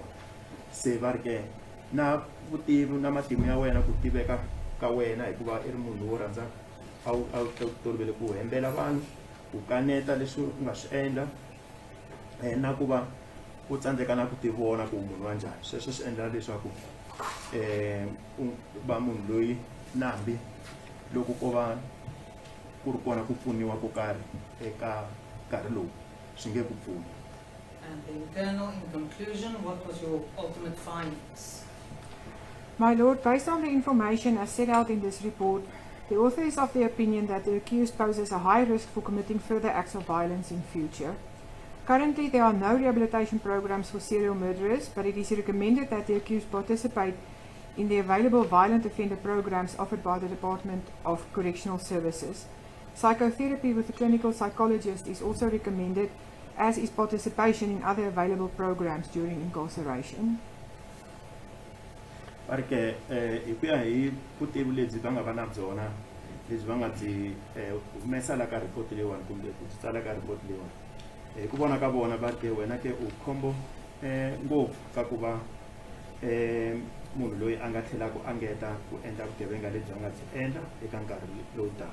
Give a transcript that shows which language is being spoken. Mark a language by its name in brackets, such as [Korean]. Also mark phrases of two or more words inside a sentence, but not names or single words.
[Tsonga] Se va ri ke na vutivi na matimu ya wena ku tiveka ka wena hikuva i ri munhu wo rhandza a wu tolovele ku hembela vanhu ku kaneta leswi u nga swi endla na ku va u tsandzeka na ku tivona ku munhu wa njhani. Sweswo swi endla leswaku va munhu loyi nambi loko ko va ku ri kona ku pfuniwa ko karhi eka nkarhi lowu swi nge ku pfuni. [English] And then, Colonel, in conclusion, what was your ultimate findings? My Lord, based on the information as set out in this report, the author is of the opinion that the accused poses a high risk for committing further acts of violence in future. Currently, there are no rehabilitation programs for serial murderers, but it is recommended that the accused participate in the available violent offender programs offered by the Department of Correctional Services. Psychotherapy with a clinical psychologist is also recommended, as is participation in other available programs during incarceration. [Tsonga] Perché hi ku ya hi vutivi lebyi va nga va na byona lebyi va nga byi humesa la ka report leyiwani kumbe ku tsala ka report leyiwani hi ku vona ka vona va ke wena ke u khombo ngopfu ka ku va munhu loyi a nga tlhelaka a ngeta ku endla vugevenga lebyi a nga byi endla eka nkarhi lowu taka.